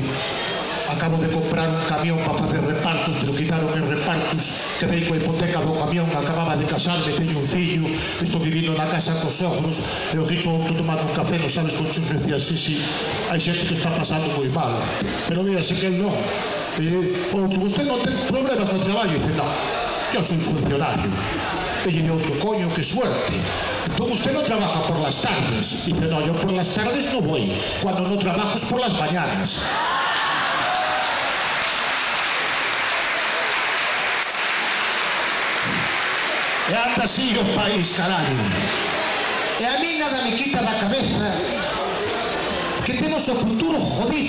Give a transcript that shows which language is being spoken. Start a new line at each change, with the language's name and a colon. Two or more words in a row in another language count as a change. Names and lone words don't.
Galician: Acabo de comprar un camión para facer repartos, pero quitaron os repartos, quedei coa hipoteca do camión, acababa de casarme, teño un fillo, estou vivindo na casa cos sogros, e o Gicho estou tomando un café, non sabes, con xos decía, sí, hai xente que está pasando moi mal, pero véase que el non. E outro, usted non ten problemas no traballo, e dice, non, eu soy funcionario. E lle outro, coño,
Spanish: que suerte. Entón usted non trabaja por las tardes. Dice, no, yo por las tardes no voy, cuando no trabajo es por las mañanas.
Galician: E anda así o país, caralho. E a mí nada me quita da cabeza que temos o futuro jodido.